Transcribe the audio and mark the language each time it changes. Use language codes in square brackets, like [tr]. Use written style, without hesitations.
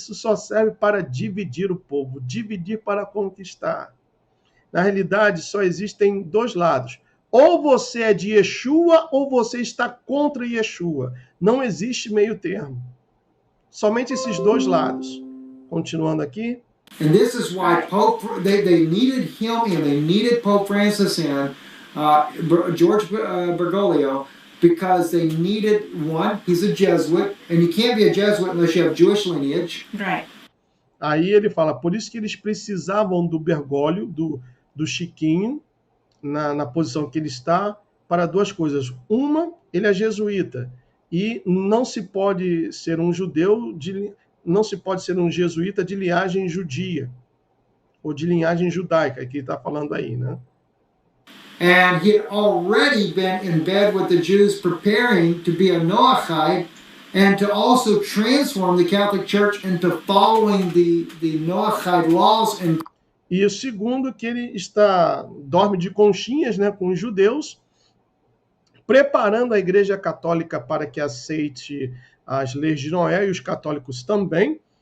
[pt] Isso só serve para dividir o povo, dividir para conquistar. Na realidade, só existem dois lados. Ou você é de Yeshua, ou você está contra Yeshua. Não existe meio termo. Somente esses dois lados. Continuando aqui. [en] And this is why Pope they needed him and they needed Pope Francis and George Bergoglio, because they needed one. He's a Jesuit, and you can't be a Jesuit unless you have Jewish lineage. Right. [pt] Aí ele fala, por isso que eles precisavam do Bergoglio, do Chiquinho, na posição que ele está, para duas coisas. Uma, ele é jesuíta, e não se pode ser um judeu, não se pode ser um jesuíta de linhagem judia, ou de linhagem judaica, que ele está falando aí, né? [en] And he had already been in bed with the Jews, preparing to be a Noahide, and to also transform the Catholic Church into following the Noahide laws. [pt] E o segundo, que ele dorme de conchinhas, né, com os judeus, preparando a Igreja Católica para que aceite as leis de Noé, e os católicos também.